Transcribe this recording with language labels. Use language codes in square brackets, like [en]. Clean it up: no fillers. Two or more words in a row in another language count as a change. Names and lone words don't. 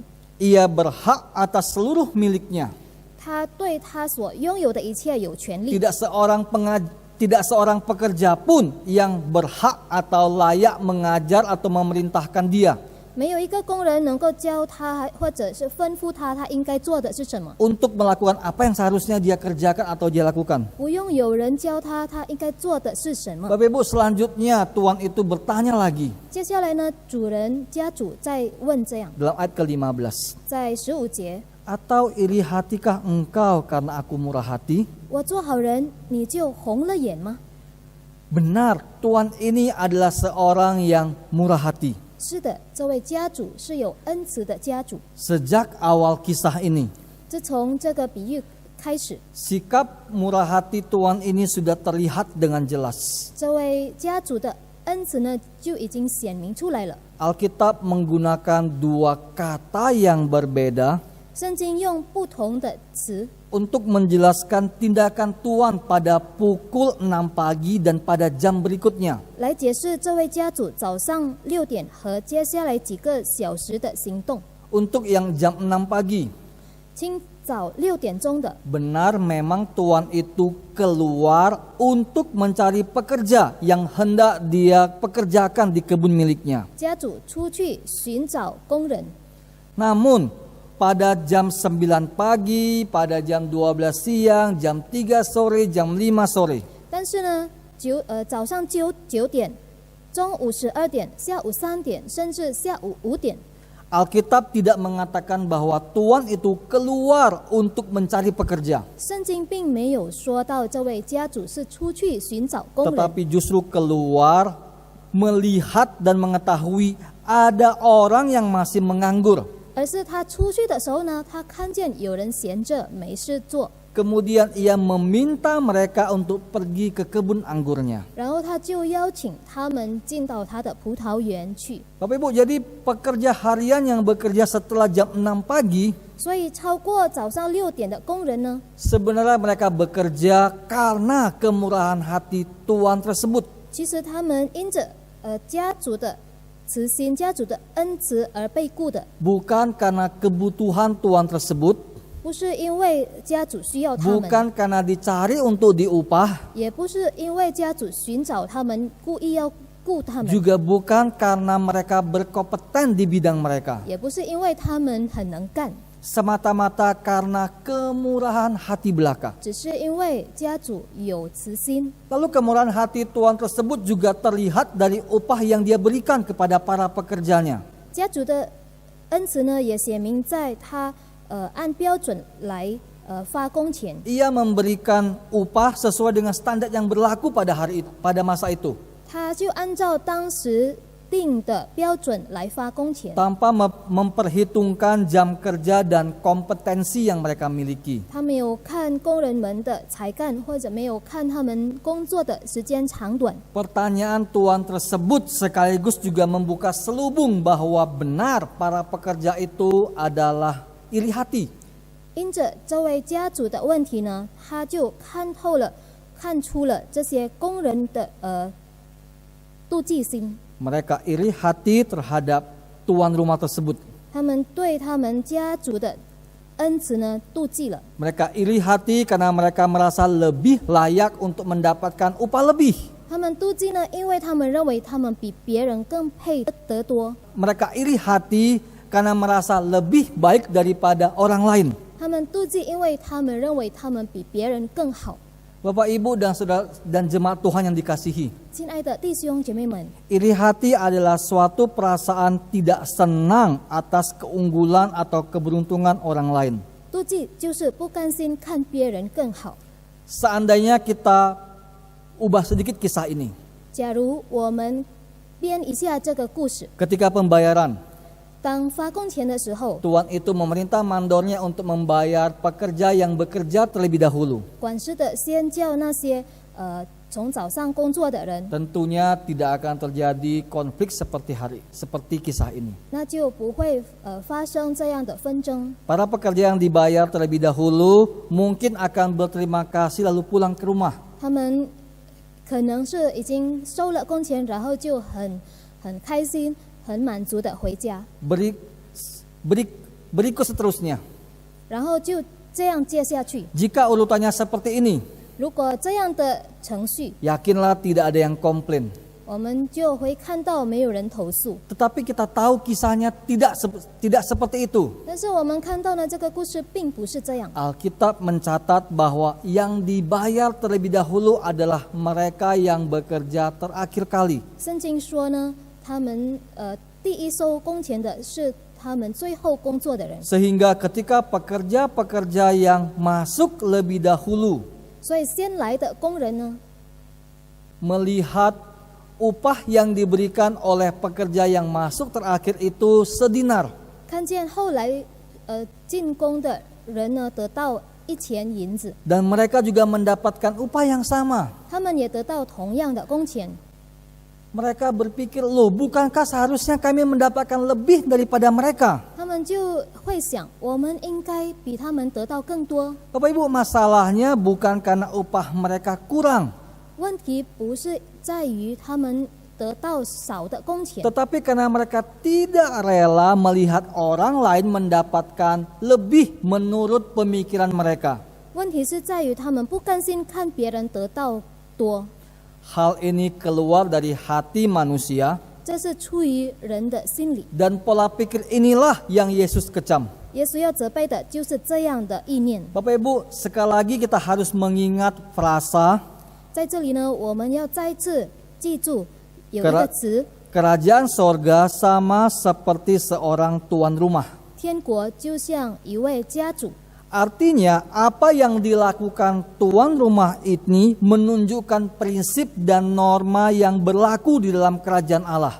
[id] Ia berhak atas seluruh miliknya. [zh] 他对他所拥有的一切有权利。 [id] Tidak seorang pekerja pun yang berhak atau layak mengajar atau memerintahkan dia [zh] 没有一个工人能够教他，或者是吩咐他，他应该做的是什么。 [id] untuk melakukan apa yang seharusnya dia kerjakan atau dia lakukan. [zh] 不用有人教他，他应该做的是什么。 [id] Bapak Ibu, selanjutnya Tuan itu bertanya lagi [zh] 接下来呢，家主再问这样， [id] dalam ayat ke-15. [zh] 在15节， [id] Atau iri hatikah engkau karena aku murah hati? [zh] 我做好人，你就红了眼吗？ [id] Benar, Tuan ini adalah seorang yang murah hati. [zh] 是的，这位家主是有恩慈的家主。 [id] Sejak awal kisah ini, [zh] 自从这个比喻开始， [id] sikap murah hati Tuan ini sudah terlihat dengan jelas. [zh] 这位家主的恩慈呢就已经显明出来了。 [id] Alkitab menggunakan 2 kata yang berbeda [zh] 圣经用不同的词 [id] untuk menjelaskan tindakan Tuan pada pukul 6 pagi dan pada jam berikutnya. [zh] 来解释这位家主早上6点和接下来几个小时的行动。 [id] Untuk yang jam 6 pagi, [zh] 清早6点钟的， [id] benar memang Tuan itu keluar untuk mencari pekerja yang hendak dia pekerjakan di kebun miliknya. [zh] 家主出去寻找工人， [id] Namun pada jam 9 pagi, pada jam 12 siang, jam 3 sore, jam 5 sore, [zh] 但是呢，早上9点，中午12点，下午3点，甚至下午5点， [id] Alkitab tidak mengatakan bahwa Tuan itu keluar untuk mencari pekerja, [zh] 圣经并没有说到这位家主是出去寻找工人， [id] tetapi justru keluar melihat dan mengetahui ada orang yang masih menganggur. [zh] 而是他出去的时候呢，他看见有人闲着没事做， [id] Kemudian ia meminta mereka untuk pergi ke kebun anggurnya. [zh] 然后他就邀请他们进到他的葡萄园去。 [id] Bapak Ibu, jadi pekerja harian yang bekerja setelah jam 6 pagi, [zh] 所以超过早上6点的工人呢， [id] sebenarnya mereka bekerja karena kemurahan hati Tuan tersebut. [zh] 其实他们因着家主的慈心、家主的恩慈而被雇的， [id] Bukan karena kebutuhan Tuan tersebut, [zh] 不是因为家主需要他们， [id] bukan karena dicari untuk diupah, [zh] 也不是因为家主寻找他们，故意要雇他们， [id] juga bukan karena mereka berkompeten di bidang mereka. [zh] 也不是因为他们很能干， [id] Semata-mata karena kemurahan hati belaka. [zh] 只是因为家主有慈心。 [id] Lalu kemurahan hati Tuan tersebut juga terlihat dari upah yang dia berikan kepada para pekerjanya. [zh] 家主的恩慈呢，也显明在他按标准来发工钱， [id] Ia memberikan upah sesuai dengan standar yang berlaku pada masa itu, [zh] 他就按照当时定的标准来发工钱， [id] tanpa memperhitungkan jam kerja dan kompetensi yang mereka miliki. [zh] 他没有看工人们的才干，或者没有看他们工作的时间长短。 [id] Pertanyaan Tuan tersebut sekaligus juga membuka selubung bahwa benar para pekerja itu adalah iri hati. [zh] 因着这位家主的问题呢，他就看出了这些工人的妒忌心， [id] Mereka iri hati terhadap tuan rumah tersebut. [zh] 他们对他们家主的恩慈呢妒忌了。 [id] Mereka iri hati karena mereka merasa lebih layak untuk mendapatkan upah lebih. [zh] 他们妒忌呢，因为他们认为他们比别人更配得多。 [id] Mereka iri hati karena merasa lebih baik daripada orang lain. [zh] 他们妒忌，因为他们认为他们比别人更好。 [id] Bapak, Ibu, dan saudara dan jemaat Tuhan yang dikasihi, [zh] 亲爱的弟兄姐妹们， [id] iri hati adalah suatu perasaan tidak senang atas keunggulan atau keberuntungan orang lain. [zh] 妒忌就是不甘心看别人更好。 [id] Seandainya kita ubah sedikit kisah ini, [zh] 假如我们编一下这个故事， [id] ketika pembayaran, [zh] 当发工钱的时候， [id] Tuan itu memerintah mandornya untuk membayar pekerja yang bekerja terlebih dahulu. [zh] 管事的先叫那些从早上工作的人， [id] Tentunya tidak akan terjadi konflik seperti kisah ini. [zh] 那就不会发生这样的纷争。 [id] Para pekerja yang dibayar terlebih dahulu mungkin akan berterima kasih lalu pulang ke rumah. [zh] 他们可能是已经收了工钱，然后就很开心、很满足的回家， [id] Berikut seterusnya. [zh] 然后就这样接下去。 [id] Jika urutannya seperti ini, [zh] 如果这样的程序， [id] yakinlah tidak ada yang komplain. [zh] 我们就会看到没有人投诉。 [id] Tetapi kita tahu kisahnya tidak seperti itu. [zh] 但是我们看到呢，这个故事并不是这样。 [id] Alkitab mencatat bahwa yang dibayar terlebih dahulu adalah mereka yang bekerja terakhir kali. [zh] 圣经说呢，他们第一收工钱的是他们最后工作的人， [id] Sehingga ketika pekerja-pekerja yang masuk lebih dahulu [zh] 所以先来的工人呢， [id] melihat upah yang diberikan oleh pekerja yang masuk terakhir itu sedinar, [zh] 看见后来进工的人呢得到1钱银子， [id] dan mereka juga mendapatkan upah yang sama. [zh] 他们也得到同样的工钱。 [id] Mereka berpikir, loh bukankah seharusnya kami mendapatkan lebih daripada mereka? [zh] 他们就会想，我们应该比他们得到更多。 [id] Bapak Ibu, masalahnya bukan karena upah mereka kurang, [zh] 问题不是在于他们得到少的工钱， [id] tetapi karena mereka tidak rela melihat orang lain mendapatkan lebih menurut pemikiran mereka. [zh] 问题是在于他们不甘心看别人得到多。 [id] Hal ini keluar dari hati manusia, [zh] 这是出于人的心理。 [id] dan pola pikir inilah yang Yesus kecam. [zh] 耶稣要责备的就是这样的意念。 [id] Bapak Ibu, sekali lagi kita harus mengingat frasa [zh] 在这里呢，我们要再次记住有一个词 [id] kerajaan sorga sama seperti seorang tuan rumah. [zh] 天国就像一位家主， [id] Artinya apa yang dilakukan tuan rumah ini menunjukkan prinsip dan norma yang berlaku di dalam kerajaan Allah.